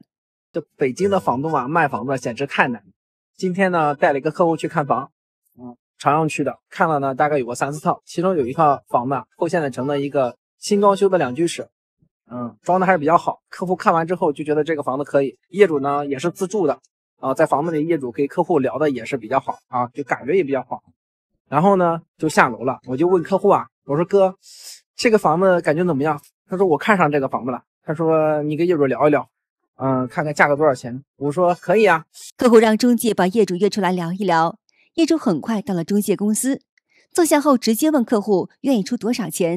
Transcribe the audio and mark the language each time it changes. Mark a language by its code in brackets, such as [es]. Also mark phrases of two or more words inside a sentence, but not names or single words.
[zh] 這北京的房東啊，賣房子簡直太難。今天呢，帶了一個客戶去看房，朝陽區的，看了呢大概有個3、4套，其中有一套房子后现代城的一個新裝修的2居室，裝的還是比較好。客戶看完之後就覺得這個房子可以，業主呢也是自住的在房子裡業主跟客戶聊的也是比較好就感覺也比較好。然後呢就下樓了，我就問客戶啊，我說哥，這個房子感覺怎麼樣？他說我看上這個房子了，他說你跟業主聊一聊，看看價格多少錢。我說可以啊。客戶讓中介把業主約出來聊一聊，業主很快到了中介公司，坐下後直接問客戶願意出多少錢。